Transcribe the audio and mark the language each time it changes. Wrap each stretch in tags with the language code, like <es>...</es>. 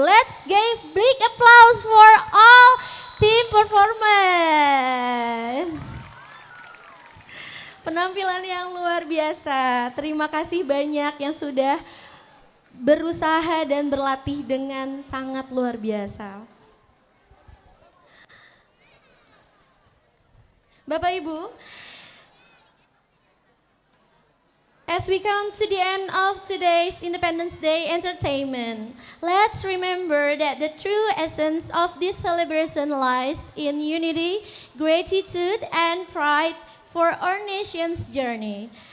<en>Let's give big applause for all team performance.</en> <id>Penampilan yang luar biasa. Terima kasih banyak yang sudah berusaha dan berlatih dengan sangat luar biasa.</id> <en>Bapak Ibu, as we come to the end of today's Independence Day entertainment, let's remember that the true essence of this celebration lies in unity, gratitude, and pride for our nation's journey.</en>